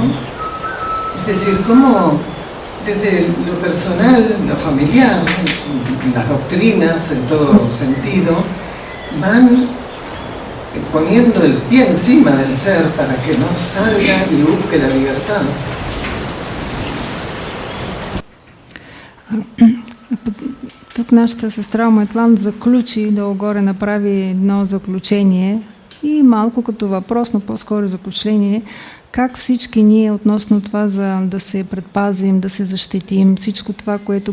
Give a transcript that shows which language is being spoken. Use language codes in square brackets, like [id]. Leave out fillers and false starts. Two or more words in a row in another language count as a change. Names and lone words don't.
[es] Es decir, cómo desde lo personal, lo familiar, las doctrinas en todo sentido, van poniendo el pie encima del ser para que no salga y busque la libertad. [bg] Тук нашата сестра Омайтлан заключи, долу-горе направи едно заключение и малко като въпрос, но по-скоро заключение, как всички ние относно това за да се предпазим, да се защитим, всичко това, което